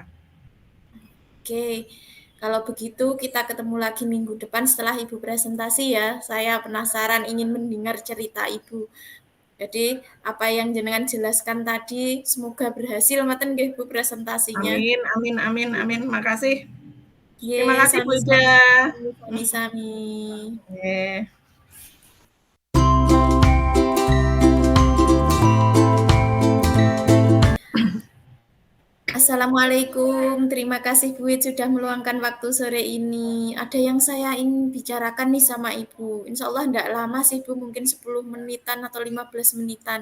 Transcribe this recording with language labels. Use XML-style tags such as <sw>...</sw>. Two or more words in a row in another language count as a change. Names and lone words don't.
<id>Oke, kalau begitu kita ketemu lagi minggu depan setelah Ibu presentasi ya. Saya penasaran ingin mendengar cerita Ibu. Jadi apa yang jenengan jelaskan tadi semoga berhasil</id> <jv>maten nggih</jv> <id>Bu presentasinya. Amin, amin, amin, amin. Makasih. Ye, Terima kasih, Bu Ida.</id> <jv>sami-sami. Sami-sami.</jv> <id>Oke. Assalamualaikum, terima kasih Bu Wid sudah meluangkan waktu sore ini. Ada yang saya ingin bicarakan nih sama Ibu. Insya Allah tidak lama sih Bu, mungkin 10 menitan atau 15 menitan.</id>